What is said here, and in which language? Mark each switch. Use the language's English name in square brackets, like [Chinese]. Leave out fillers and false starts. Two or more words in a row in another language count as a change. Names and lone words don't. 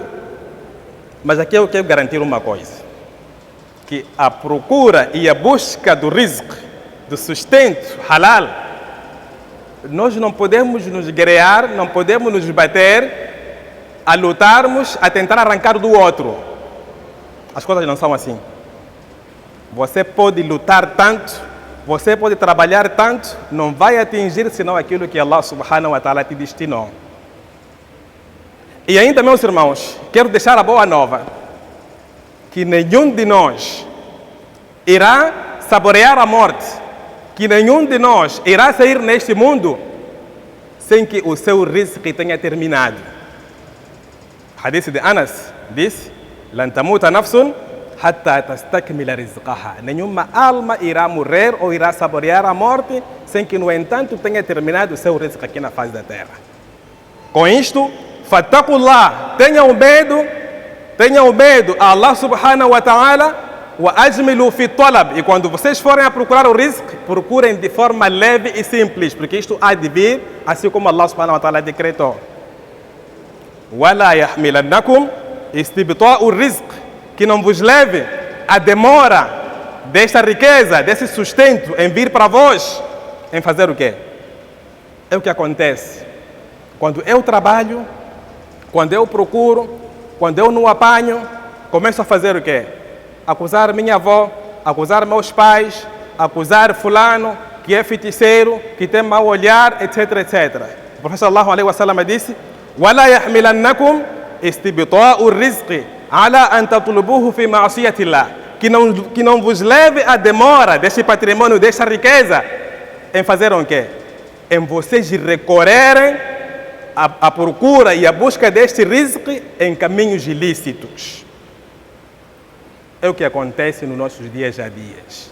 [Portuguese] Mas aqui eu quero garantir uma coisa, que a procura e a busca do rizq, do sustento halal, nós não podemos nos guerrear, não podemos nos bater a lutarmos, a tentar arrancar do outro. As coisas não são assim. Você pode lutar tanto, você pode trabalhar tanto, não vai atingir senão aquilo que Allah [Arabic] سبحانه وتعالى [Portuguese] te destinou. E ainda, meus irmãos, quero deixar a boa nova, que nenhum de nós irá saborear a morte, que nenhum de nós irá sair neste mundo sem que o seu rizq tenha terminado. O hadith de Anas diz: [Arabic] "لن تموت نفس حتى تستكمل رزقها." [Portuguese] Nenhuma alma irá morrer ou irá saborear a morte sem que, no entanto, tenha terminado o seu rizq aqui na face da terra. Com isto, [Arabic] fattaqullah, [Portuguese] tenham medo a Allah [Arabic] سبحانه وتعالى وأجملوا في الطلب, [Portuguese] e quando vocês forem a procurar o rizq, procurem de forma leve e simples, porque isto há de vir, assim como Allah [Arabic] سبحانه وتعالى [Portuguese] decretou. [Arabic] ولا يحملنكم استبطاء الرزق, [Portuguese] que não vos leve a demora desta riqueza, desse sustento em vir para vós, em fazer o quê? É o que acontece. Quando eu trabalho, quando eu procuro, quando eu não apanho, começo a fazer o quê? Acusar minha avó, acusar meus pais, acusar fulano, que é feiticeiro, que tem mau olhar, etc, etc. O profeta [Arabic] صلى الله عليه وسلم [Portuguese] disse: [Arabic] وَلَا يَحْمِلَنَّكُمْ استبطاء الرزق على أن تطلبوه في معصية الله. [Portuguese] Que não vos leve a demora deste patrimônio, desta riqueza, em fazer o quê? Em vocês recorrerem à procura e à busca deste rizq em caminhos ilícitos. É o que acontece nos nossos dias a dias.